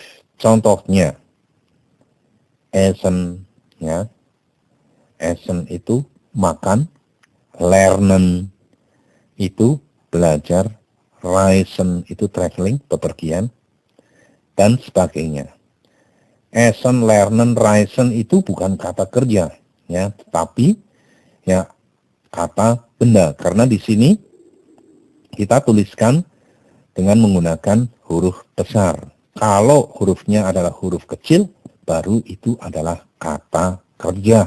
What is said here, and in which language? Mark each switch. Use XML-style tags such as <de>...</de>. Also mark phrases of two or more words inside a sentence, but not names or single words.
<id>Contohnya, essen, ya. Essen itu makan, lernen itu belajar, reisen itu traveling, bepergian, dan sebagainya.</id> <de>Essen, lernen, reisen</de> <id>itu bukan kata kerja, ya, tetapi ya kata benda. Karena di sini kita tuliskan dengan menggunakan huruf besar. Kalau hurufnya adalah huruf kecil, baru itu adalah kata kerja.</id>